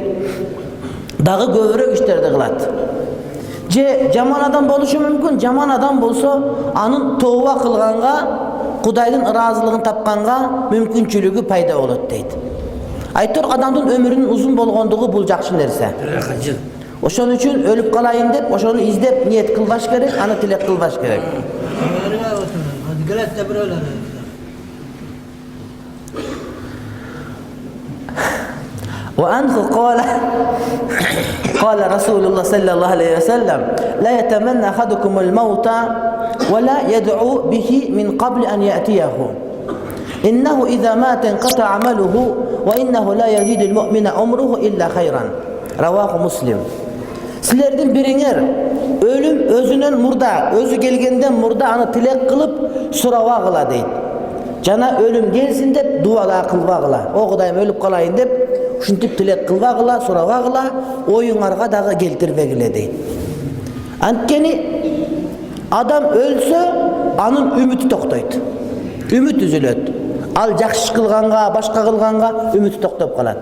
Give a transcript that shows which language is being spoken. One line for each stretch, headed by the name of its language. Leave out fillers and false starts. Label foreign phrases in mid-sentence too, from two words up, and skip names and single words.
Kyrgyz: Дагы көбүрөөк иштерди кылат. Же жаман адам болушу мүмкүн, жаман адам болсо, анын тооба кылганга, Кудайдын ыраазылыгын тапканга мүмкүнчүлүгү пайда болот дейт. Айтор адамдын өмүрүнүн узун болгондугу бул жакшы нерсе. Ошон үчүн өлүп калайын деп, ошону издеп ниет кылбаш керек, аны тилек кылбаш керек.
Arabic: وأنه قال رسول الله صلى الله عليه وسلم لا يتمنى أحدكم الموت ولا يدعو به من قبل أن يأتيه إنه إذا مات انقطع عمله وإنه لا يزيد المؤمن عمره إلا خيرا رواه مسلم.
Kyrgyz: Силерден бириңер өлүм өзүнүн мурда, өзү келгенден мурда аны тилек кылып сурабагыла дейт. Жана өлүм келсин деп дуала кылбагыла. О Кудайым өлүп калайын деп ушинтип тилек кылбагыла, сурабагыла, оюңарга дагы келтирбегиле дейт. Анткени адам өлсө, анын үмүтү токтойт. Үмүт үзүлөт. Ал жакшы кылганга, башка кылганга үмүтү токтоп калат.